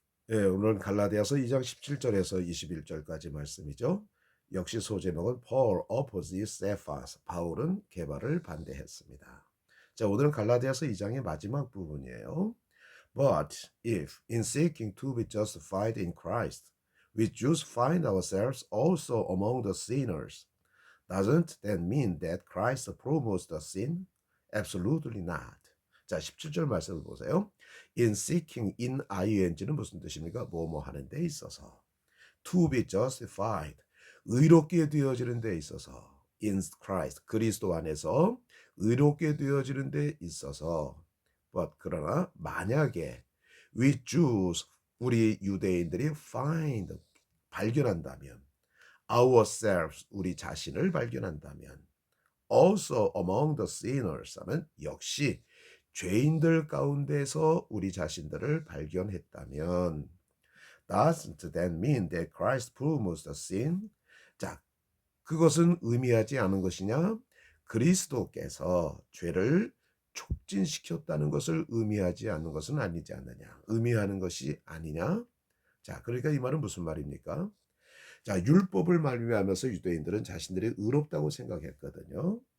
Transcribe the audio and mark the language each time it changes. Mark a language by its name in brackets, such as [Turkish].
[Korean] 예, 오늘은 갈라디아서 2장 17절에서 21절까지 말씀이죠. 역시 소제목은 [English] Paul opposes Cephas. [Korean] 바울은 개발을 반대했습니다. 자, 오늘은 갈라디아서 2장의 마지막 부분이에요. [English] But if in seeking to be justified in Christ, we Jews find ourselves also among the sinners, doesn't that mean that Christ promotes the sin? Absolutely not. [Korean] 자, 17절 말씀을 보세요. [English] In seeking, in ing는 [Korean] 무슨 뜻입니까? 뭐뭐 하는 데 있어서. [English] To be justified, [Korean] 의롭게 되어지는 데 있어서. [English] In Christ, [Korean] 그리스도 안에서 의롭게 되어지는 데 있어서. [English] But [Korean] 그러나 만약에 [English] we Jews, [Korean] 우리 유대인들이 [English] find, [Korean] 발견한다면, [English] ourselves, [Korean] 우리 자신을 발견한다면, [English] also among the sinners [Korean] 하면 역시 죄인들 가운데서 우리 자신들을 발견했다면, [English] doesn't that mean that Christ proves the sin? [Korean] 자, 그것은 의미하지 않은 것이냐? 그리스도께서 죄를 촉진시켰다는 것을 의미하지 않는 것은 아니지 않느냐? 의미하는 것이 아니냐? 자, 그러니까 이 말은 무슨 말입니까? 자, 율법을 말미암아서 유대인들은 자신들이 의롭다고 생각했거든요.